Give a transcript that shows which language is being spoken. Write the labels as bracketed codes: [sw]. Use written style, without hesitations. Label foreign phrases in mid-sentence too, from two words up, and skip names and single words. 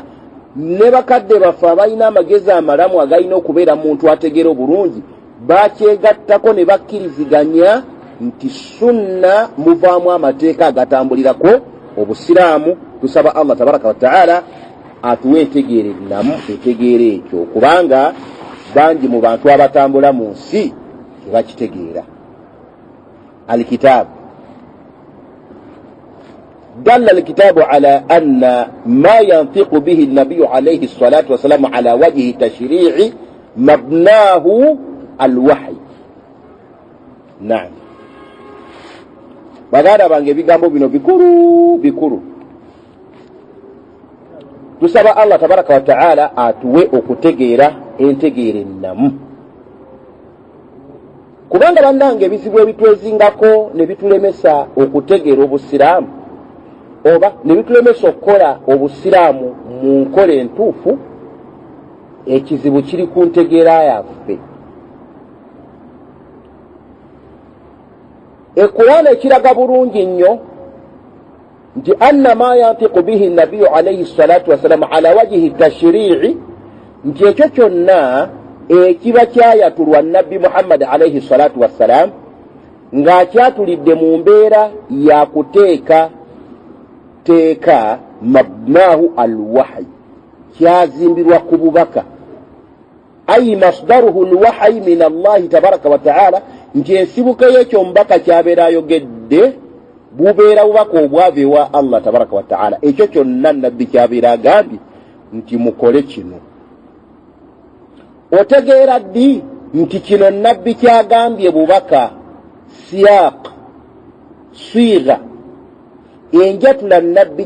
[lg] ne bakadde baffe abalina amagezi amalamu agalina okubeera muntu ategeera obulungi bakyegattako ne bakkiriziganya nti sunna muvaamu amateeka agatambulirako obusiraamu. tusaba Allah [ar] تبارك وتعالى [lg] atuwe entegeere namu etegeera ekyo, kubanga bangi mu bantu abatambula mu nsi tebakitegeera. [ar] الكتاب دل الكتاب على أن ما ينطق به النبي عليه الصلاة والسلام على وجه تشريع مبناه الوحي. [lg] نعم baganda bange ebigambo bino bikulu. tusaba Allah [ar] تبارك وتعالى [lg] atuwe okutegeera entegeere ennamu, kubanga bannange ebizibu ebitwezingako ne bitulemesa okutegeera obusiraamu oba ne bitulemesa okukola obusiraamu mu nkola entuufu, ekizibu kiri ku ntegeera yaffe. Qur'ani ekiraga bulungi nnyo nti [ar] أن ما ينطق به النبي عليه الصلاة والسلام على وجه تشريع, [lg] nti ekyo kyonna ekiba kyayatulwa nabbi Muhammad [ar] عليه الصلاة والسلام [lg] ng'akyatulidde mu mbeera ya kuteeka teeka [ar] مبناه الوحي [lg] kyazimbirwa ku bubaka [ar] أي مصدره الوحي من الله تبارك وتعالى [lg] nti ensibuko y'ekyo mubaka kyabeera ayogedde bubeera bubaka obwave wa Allah [ar] تبارك وتعالى [lg] ekyo kyonna nabbi kyabeera agambye nti mukole kino otegeera ddi nti kino nabbi kyagambye bubaka siyaq swiga enjatula nabbi